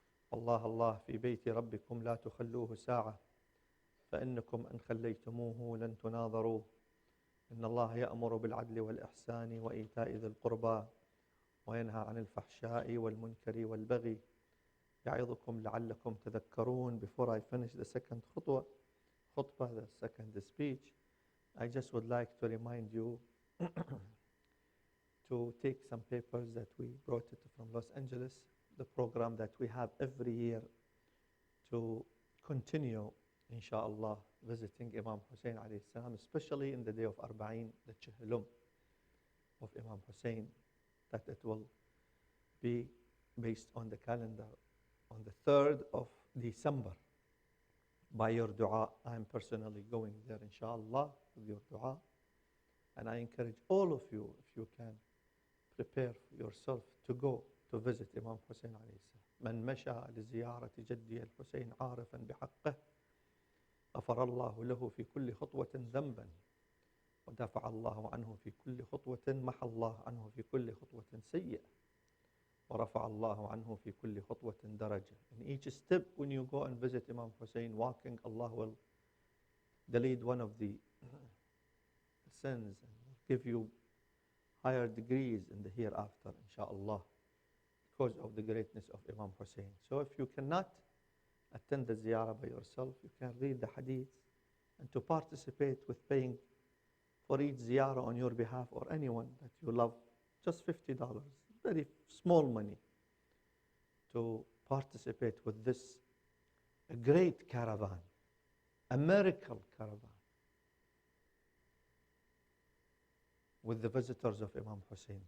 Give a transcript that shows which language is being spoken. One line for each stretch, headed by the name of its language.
Arabic: والله الله في بيت ربكم لا تخلوه ساعة فإنكم إن خليتموه لن تناظروه. إن الله يأمر بالعدل والإحسان وإيتاء ذي القربى وينهى عن الفحشاء والمنكر والبغي يعظكم لعلكم تذكرون.
English: Before I finish the second khutbah, the second speech, I just would like to remind you to take some papers that we brought it from Los Angeles, the program that we have every year to continue, inshallah, visiting Imam Hussein alayhi salam, especially in the day of Arba'in, the Chihlum of Imam Hussein, that it will be based on the calendar on the 3rd of December. By your dua, I am personally going there, inshallah, with your dua. And I encourage all of you, if you can, prepare yourself to go to visit Imam Hussein alayhi salam.
Arabic: من مشى لزيارة جدي الحسين عارفا بحقه غفر الله له في كل خطوة ذنبا ودافع الله عنه في كل خطوة محى الله عنه في كل خطوة سيئة ورفع الله عنه في كل خطوة درجة.
English: In each step when you go and visit Imam Hussein walking, Allah will delete one of the sins and give you higher degrees in the hereafter, inshallah, because of the greatness of Imam Hussein. So if you cannot attend the ziyarah by yourself, you can read the hadith, and to participate with paying for each ziyarah on your behalf or anyone that you love, just $50, very small money, to participate with this great caravan, a miracle caravan, with the visitors of Imam Hussein.